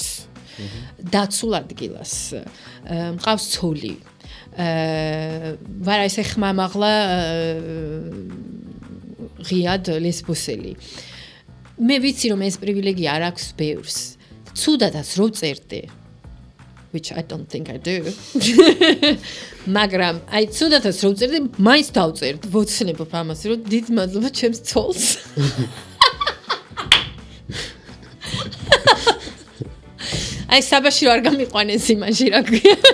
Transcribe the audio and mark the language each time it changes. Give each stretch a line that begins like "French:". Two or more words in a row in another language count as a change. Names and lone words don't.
Georgian: დაცულ ადგილას. მყავს ცოლი. ვარ ესე ხმამაღლა ღიად ლესბოსელი. მე ვიცი რომ ეს პრივილეგია არ აქვს ბევრს. ცუდადაც რო წერდი.
English: Which I don't think I do.
Georgian: მაგრამ აი ცუდადაც რო წერდი, მაინც დავწერდი. ვოცნებობ ამას, რომ დიდ მადლობა ჩემს ცოლს. აი საბაში არ გამიყვანეს იმაში რა ქვია.